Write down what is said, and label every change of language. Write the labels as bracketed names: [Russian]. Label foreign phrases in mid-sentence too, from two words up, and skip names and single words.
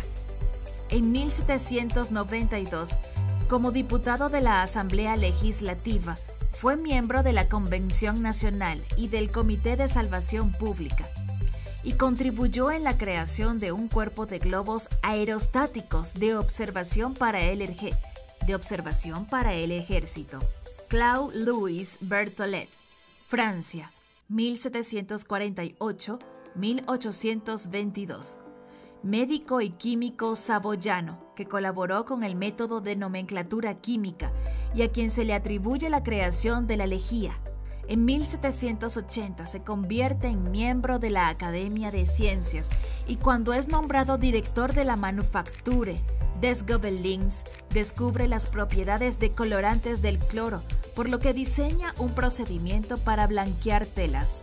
[Spanish] En 1792, como diputado de la Asamblea Legislativa, fue miembro de la Convención Nacional y del Comité de Salvación Pública, y contribuyó en la creación de un cuerpo de globos aerostáticos de observación para el ejército. Claude-Louis Berthollet, Francia, 1748-1822. Médico y químico saboyano que colaboró con el método de nomenclatura química y a quien se le atribuye la creación de la lejía. En 1780 se convierte en miembro de la Academia de Ciencias y cuando es nombrado director de la Manufacture des Gobelins, descubre las propiedades decolorantes del cloro, por lo que diseña un procedimiento para blanquear telas.